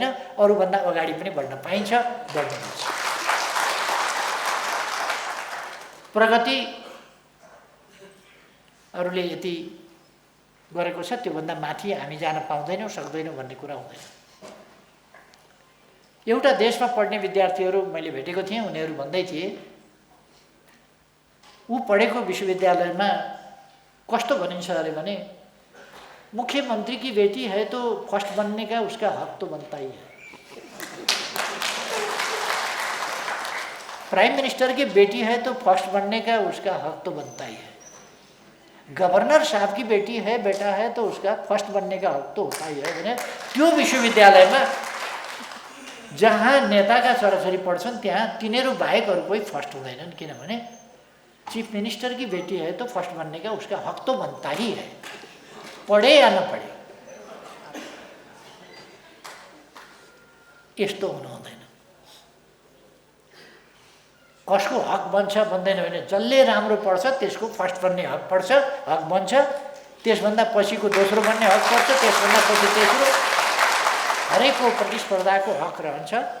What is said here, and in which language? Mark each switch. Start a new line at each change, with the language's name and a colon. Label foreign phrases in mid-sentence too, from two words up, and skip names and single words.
Nepali: अरूभन्दा अगाडि पनि बढ्न पाइन्छ, बढ्नुपर्छ। प्रगति अरूले यति गरेको छ त्योभन्दा माथि हामी जान पाउँदैनौँ, सक्दैनौँ भन्ने कुरा हुँदैन। एउटा देशमा पढ्ने विद्यार्थीहरू मैले भेटेको थिएँ, उनीहरू भन्दै थिए ऊ पढेको विश्वविद्यालयमा कस्तो भनिन्छ अरे भने,
Hindi: मुख्यमंत्री की बेटी है तो फर्स्ट बनने का उसका हक तो बनता ही है,
English: Prime Minister
Hindi: की बेटी है तो फर्स्ट बनने का उसका हक तो बनता ही है, गवर्नर साहब की बेटी है बेटा है तो उसका फर्स्ट बनने का हक तो होता ही है
Nepali: भने त्यो विश्वविद्यालयमा जहाँ नेताका छोराछोरी पढ्छन् त्यहाँ तिनीहरू बाहेक अरू कोही फर्स्ट हुँदैनन्।
Hindi: किनभने
English: Chief Minister
Hindi: की बेटी है तो फर्स्ट बनने का उसका हक तो बनता ही है।
Nepali: पढे या नपढे यस्तो हुनु हुँदैन। कसको हक बन्छ बन्दैन भने जसले राम्रो पढ्छ त्यसको फर्स्ट बन्ने हक पढ्छ, हक बन्छ, त्यसभन्दा पछिको दोस्रो बन्ने हक पर्छ, त्यसभन्दा पछि तेस्रो, हरेकको प्रतिस्पर्धाको हक रहन्छ।